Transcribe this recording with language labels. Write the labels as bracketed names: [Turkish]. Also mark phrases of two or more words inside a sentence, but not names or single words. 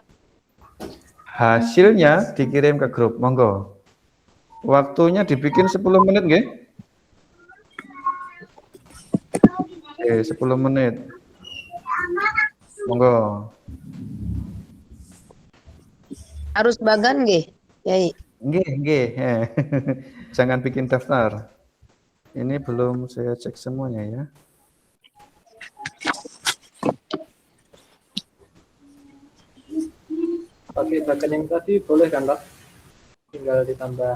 [Indonesian] Hasilnya dikirim ke grup, monggo. Waktunya dibikin 10 menit, nggih? Oke, 10 menit. Monggo. Harus bagan nggih, Yai? Nggih. Jangan bikin daftar. Ini belum saya cek semuanya ya. Pakai bagan yang tadi boleh kan, Pak? Tinggal ditambah.